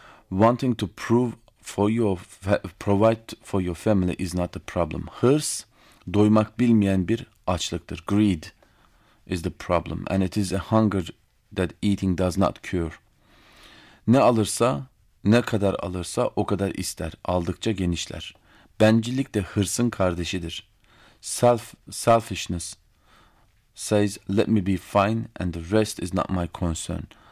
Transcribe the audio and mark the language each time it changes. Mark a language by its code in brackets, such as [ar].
[en] Wanting to provide for your family is not the problem. [tr] Hırs, doymak bilmeyen bir açlıktır. [en] Greed is the problem. And it is a hunger that eating does not cure. [tr] Ne alırsa, ne kadar alırsa o kadar ister. Aldıkça genişler. Bencillik de hırsın kardeşidir. [en] Selfishness says, let me be fine and the rest is not my concern.